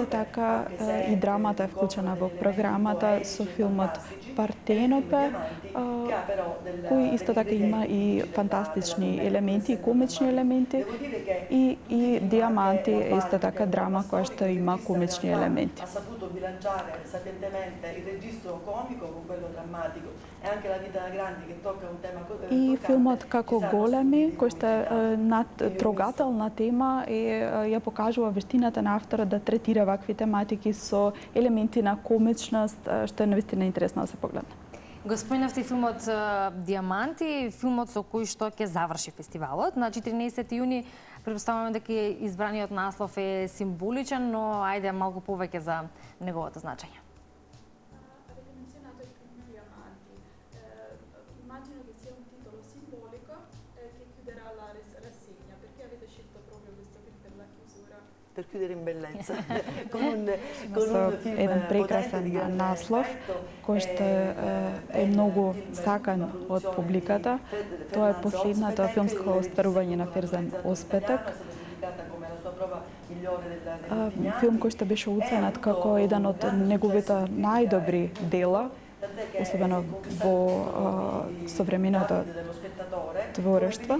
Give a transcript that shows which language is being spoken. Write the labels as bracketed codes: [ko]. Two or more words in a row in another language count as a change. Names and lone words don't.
[mk] така и драмата е вклучена во програмата со филмот Партенопе, кој исто така има и фантастични елементи, и комични елементи, и Диаманти е исто така драма која што има комични елементи. [it] comico con quello drammatico. E anche La vita da grandi che tocca un tema [mk] И филмот како големи, кој што е трогателна тема ја покажува вештината на авторот да третира вакви тематики со елементи на комичност, што е навистина интересно да се погледне. Го споменавте филмот Диаманти, филмот со кој што ќе заврши фестивалот на 14 јуни. Претпоставуваме дека избраниот наслов е символичен, но ајде малку повеќе за неговото значење. [it] Per chiudere in bellezza, [mk] Со еден прекрасен наслов, кој што е многу сакан од публиката. Тоа е последното филмско остварување на Ферзан Оспетек. Филм кој што беше оценет како еден од неговите најдобри дела, особено во современото творештво.